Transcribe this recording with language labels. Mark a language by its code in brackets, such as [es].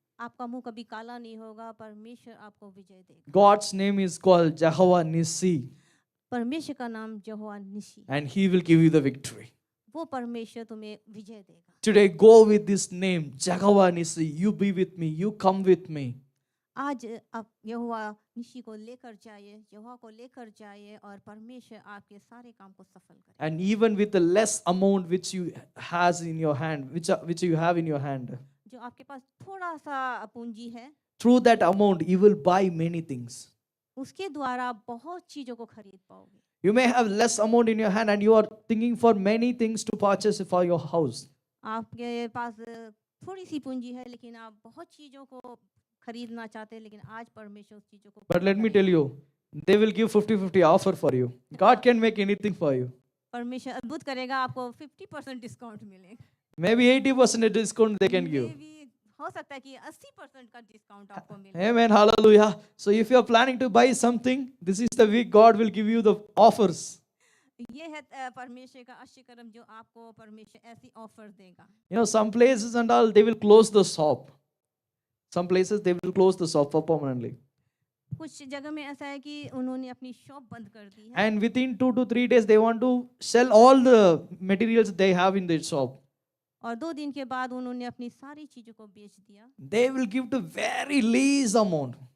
[hi] आपका मुंह कभी काला नहीं होगा, परमेश्वर आपको विजय देगा। [en] God's name is called Jehovah Nissi, [hi] परमेश्वर का नाम यहोवा निसी, [en] and He will give you the victory. [hi] वो परमेश्वर तुम्हें विजय देगा। [en] Today, go with this name, Jehovah Nissi. You be with me. You come with me. [hi] आज आप यहोवा निसी को लेकर जाइए, यहोवा को लेकर जाइए, और परमेश्वर आपके सारे काम को सफल करे। [en] And even with the less amount which you has in your hand, which you have in your hand, [hi] जो आपके पास थोड़ा सा पूंजी है, [en] through that amount, you will buy many things. [hi] उसके द्वारा बहुत चीजों को खरीद पाओगे। [en] You may have less amount in your hand, and you are thinking for many things to purchase for your house. [hi] आपके पास थोड़ी सी पूंजी है, लेकिन आप बहुत चीजों को खरीदना चाहते हैं, लेकिन आज परमेश्वर उस चीजों को [en] But let me tell you, they will give 50-50 offer for you. God can make anything for you. [hi] परमेश्वर अद्भुत करेगा, आपको 50% डिस्काउंट मिलेगा। [en] Maybe 80% discount they can give. [hi] Maybe हो सकता है कि 80% का डिस्काउंट आपको मिले। [en] Amen. Hallelujah. So if you are planning to buy something, this is the week God will give you the offers. [hi] ये है परमेश्वर का आश्चर्य कर्म, जो आपको परमेश्वर ऐसी ऑफर देगा। [en] You know, some places and all, they will close the shop. Some places they will close the shop for permanently. [hi] कुछ जगह में ऐसा है कि उन्होंने अपनी शॉप बंद कर दी है, [en] And within 2 to 3 days, they want to sell all the materials they have in their shop. [hi] और 2 दिन के बाद उन्होंने अपनी सारी चीजों को बेच दिया। [en] They will give to very least amount.